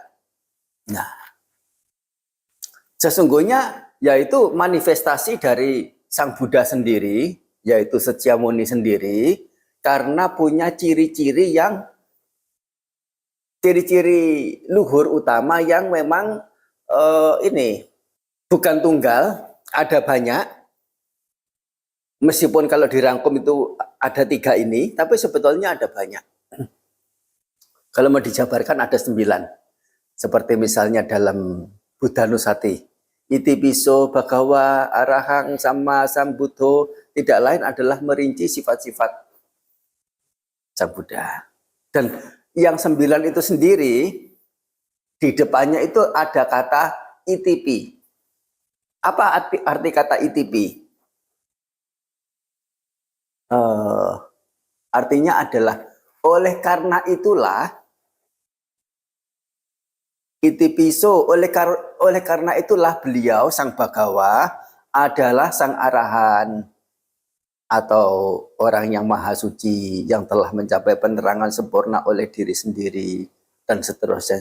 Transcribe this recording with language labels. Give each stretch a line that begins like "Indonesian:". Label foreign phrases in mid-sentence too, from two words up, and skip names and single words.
Indonesian: Nah, sesungguhnya yaitu manifestasi dari Sang Buddha sendiri, yaitu Setyamuni sendiri, karena punya ciri-ciri luhur utama yang memang ini bukan tunggal, ada banyak. Meskipun kalau dirangkum itu ada 3 ini, tapi sebetulnya ada banyak. Kalau mau dijabarkan ada 9. Seperti misalnya dalam Buddha Nusati.
Pali: Iti piso bhagawa arahang sama sambuddho,
Indonesian: tidak lain adalah merinci sifat-sifat Sang Buddha. Dan yang 9 itu sendiri, di depannya itu ada kata ITP. Apa arti kata ITP? Artinya adalah oleh karena itulah Itipiso, oleh karena itulah beliau Sang Bhagawa adalah Sang Arahan atau orang yang maha suci yang telah mencapai penerangan sempurna oleh diri sendiri dan seterusnya.